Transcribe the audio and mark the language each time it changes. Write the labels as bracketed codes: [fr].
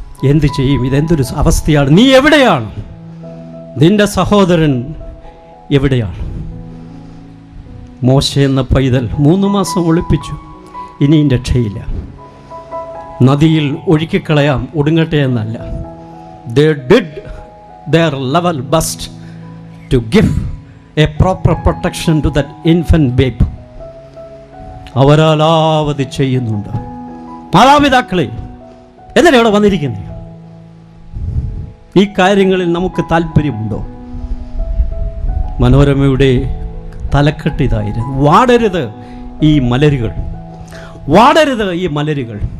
[ml] എന്ത് ചെയ്യും? ഇതെന്തൊരു അവസ്ഥയാണ്? നീ എവിടെയാണ്? നിന്റെ സഹോദരൻ എവിടെയാണ്? മോശ എന്ന പൈതൽ 3 മാസം ഒളിപ്പിച്ചു, ഇനിയും രക്ഷയില്ല. നദിയിൽ ഒഴുക്കിക്കളയാം, ഒടുങ്ങട്ടെ എന്നല്ല. [en] They did their level best to give a proper protection to that infant babe. [ml] അവരാലാവധി ചെയ്യുന്നുണ്ട്. മാതാപിതാക്കളെ, എന്തിനാണ് ഇവിടെ വന്നിരിക്കുന്നത്? ഈ കാര്യങ്ങളിൽ നമുക്ക് താല്പര്യമുണ്ടോ? മനോരമയുടെ തലക്കെട്ട് ഇതായിരുന്നു: വാടരുത് ഈ മലരുകൾ, വാടരുത് ഈ മലരുകൾ.